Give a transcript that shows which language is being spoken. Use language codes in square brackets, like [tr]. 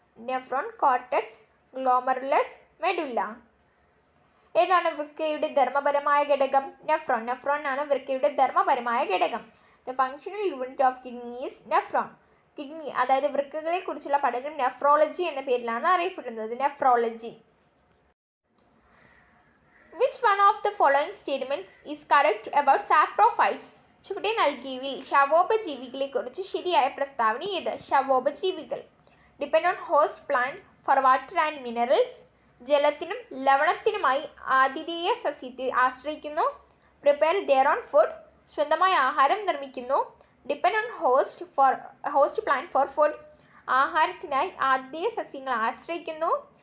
[ml] Nephron, cortex, glomerulus, medulla. ഏതാണ് വൃക്കയുടെ ധർമ്മപരമായ ഘടകം? Nephron. Nephron ആണ് വൃക്കയുടെ ധർമ്മപരമായ ഘടകം. [en] The functional unit of kidney is nephron. [ml] Kidney അതായത് വൃക്കകളെ കുറിച്ചുള്ള പഠനം നെഫ്രോളജി എന്ന പേരിലാണ് അറിയപ്പെടുന്നത്. Nephrology. [en] Which one of the following statements is correct about saprophytes? [ml] ചുവടെ നൽകിയവയിൽ ശവോപജീവികളെക്കുറിച്ച് ശരിയായ പ്രസ്താവന ഏത്? ശവോപജീവികൾ [en] depend on host plant for water and minerals, [ml] ജലത്തിനും ലവണത്തിനുമായി ആതിഥേയ സസ്യത്തെ ആശ്രയിക്കുന്നു. [en] prepare their own food, [ml] സ്വന്തമായി ആഹാരം നിർമ്മിക്കുന്നു. [en] depend on host plant for food, [ml] ആഹാരത്തിനായി ആതിഥേയ സസ്യങ്ങൾ ആശ്രയിക്കുന്നു.